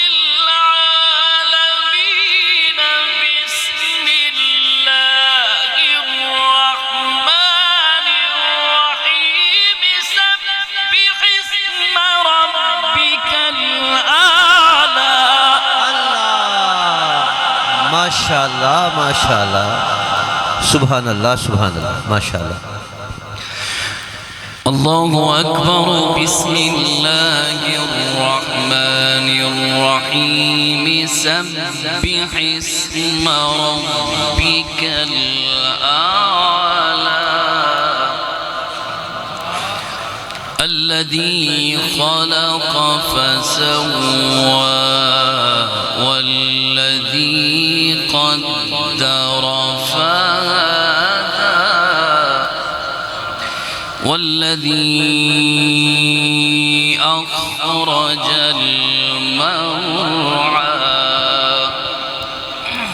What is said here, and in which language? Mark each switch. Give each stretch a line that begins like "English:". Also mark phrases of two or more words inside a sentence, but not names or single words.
Arabic: العالمين بسم الله الرحمن الرحيم سبح اسم ربك الأعلى ماشاءاللہ ماشاءاللہ سبحان اللہ سبحان اللہ ماشاءاللہ الله أكبر بسم الله الرحمن الرحيم سبح اسم ربك الأعلى الذي خلق فسوى والذي قدر فهدى والذي أخرج المرعى